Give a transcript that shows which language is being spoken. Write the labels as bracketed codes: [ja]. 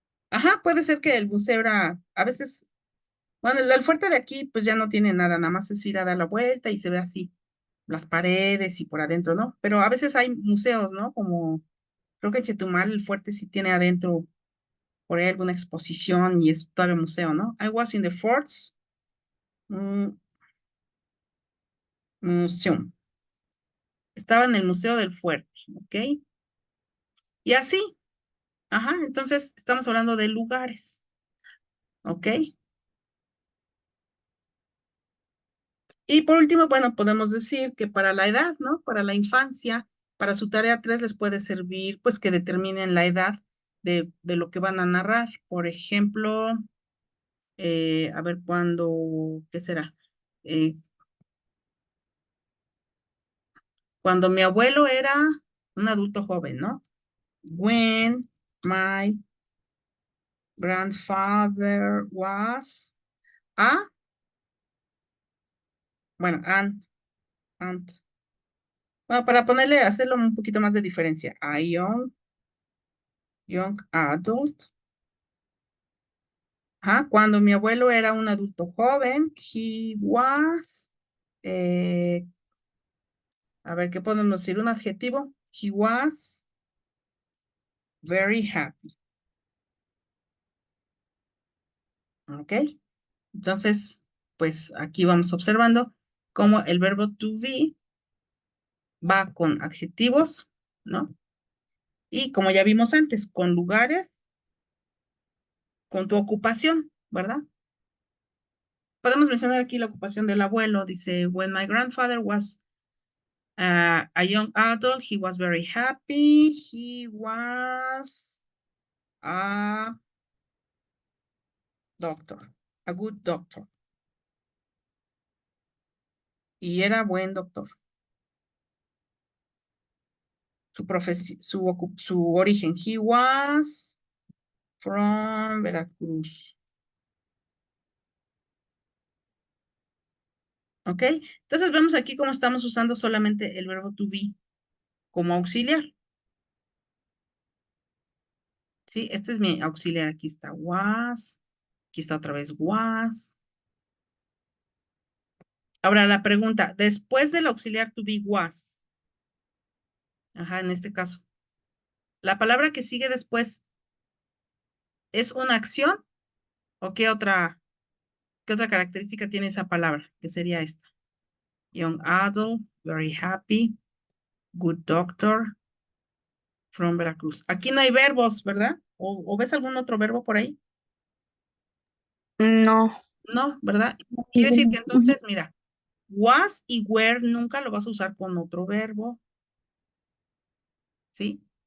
[es] Ajá, puede ser que el museo era, a veces, bueno, el fuerte de aquí pues ya no tiene nada, nada más es ir a dar la vuelta y se ve así las paredes y por adentro, ¿no? Pero a veces hay museos, ¿no? Como, creo que en Chetumal el fuerte sí tiene adentro por ahí alguna exposición y es todavía museo, ¿no? [en] I was in the forts mm, museum. [es] Estaba en el Museo del Fuerte, ¿ok? Y así, ajá, entonces estamos hablando de lugares, ¿ok? Y por último, bueno, podemos decir que para la edad, ¿no? Para la infancia, para su tarea 3 les puede servir, pues, que determinen la edad de lo que van a narrar. Por ejemplo, a ver, ¿cuándo, qué será? Eh, cuando mi abuelo era un adulto joven, ¿no? [en] When my grandfather was a, [es] bueno, [en] and. [es] Bueno, para ponerle, hacerlo un poquito más de diferencia. [en] A young adult. [es] Ajá, cuando mi abuelo era un adulto joven, [en] he was, [es] eh, a ver, ¿qué podemos decir? Un adjetivo. [en] He was very happy. [es] ¿Ok? Entonces, pues aquí vamos observando cómo el verbo to be va con adjetivos, ¿no? Y como ya vimos antes, con lugares, con tu ocupación, ¿verdad? Podemos mencionar aquí la ocupación del abuelo. Dice, [en] when my grandfather was a young adult, he was very happy. He was a doctor, a good doctor. [es] Y era buen doctor. Su origen, [en] he was from Veracruz. [es] ¿Ok? Entonces vemos aquí cómo estamos usando solamente el verbo to be como auxiliar. ¿Sí? Este es mi auxiliar. Aquí está was. Aquí está otra vez was. Ahora la pregunta, después del auxiliar to be was, ajá, en este caso, ¿la palabra que sigue después es una acción o qué otra característica tiene esa palabra? Que sería esta. [en] Young adult, very happy, good doctor, from Veracruz. [es] Aquí no hay verbos, ¿verdad? ¿O ves algún otro verbo por ahí? No. No, ¿verdad? Quiere decir que entonces, mira, was y were nunca lo vas a usar con otro verbo, ¿sí?